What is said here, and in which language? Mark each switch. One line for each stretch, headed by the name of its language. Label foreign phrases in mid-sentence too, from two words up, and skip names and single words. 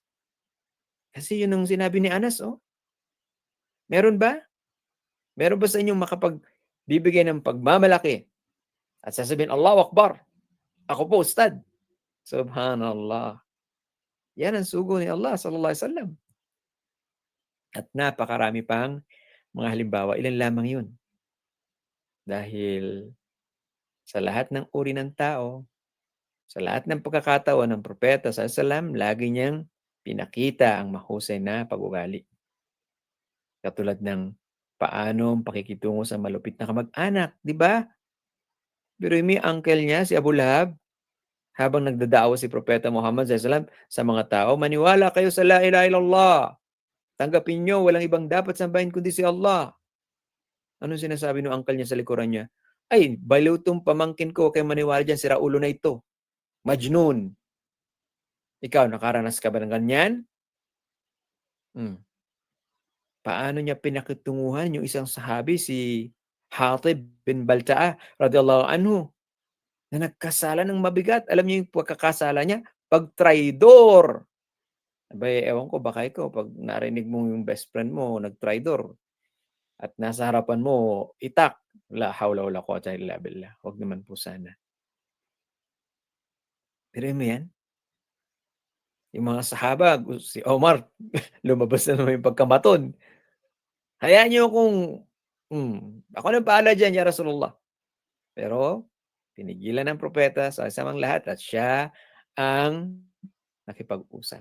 Filipino: Kasi yun ang sinabi ni Anas, oh. Meron ba? Meron ba sa inyong makapagbibigay ng pagmamalaki at sasabihin,
Arabic: الله أكبر,
Filipino: ako po, Ustad. Subhanallah. Yan ang sugo ni Allah
Arabic: صلى الله عليه وسلم.
Filipino: At napakarami pang mga halimbawa. Ilan lamang yun. Dahil sa lahat ng uri ng tao, sa lahat ng pagkakataon ng propeta
Arabic: صلى الله عليه وسلم,
Filipino: lagi niyang pinakita ang mahusay na pag-ugali. Katulad ng paano ang pakikitungo sa malupit na kamag-anak, di ba? Pero yung uncle niya, si Abu Lahab, habang nagdadaawa si Propeta Muhammad
Arabic: صلى الله عليه وسلم
Filipino: sa mga tao, maniwala kayo sa
Arabic: لا إله إلا الله.
Filipino: Tanggapin nyo, walang ibang dapat sambahin kundi si Allah. Anong sinasabi ng uncle niya sa likuran niya? Ay, baliw tong pamangkin ko, kay maniwala dyan, sira ulo na ito. Majnun. Ikaw, nakaranas ka ba ng ganyan? Paano niya pinakitunguhan yung isang sahabi, si Hatib bin Balta'a,
Arabic: رضي الله عنه,
Filipino: na nagkasala ng mabigat. Alam niyo yung pagkakasala niya? Pag-traidor. Abay, ewan ko, baka ikaw, pag narinig mo yung
English: best friend
Filipino: mo, nag-traidor, at nasa harapan mo, itak,
Arabic: لا حول ولا قوة إلا بالله.
Filipino: Huwag naman po sana. Pero mo yan? Yung mga sahaba, si Omar, lumabas na naman yung pagkamaton. Hayaan niyo kung ako nang bahala diyan,
Arabic: يا رسول الله.
Filipino: Pero pinigilan ng propeta sa kasamang lahat at siya ang nakipag-usap.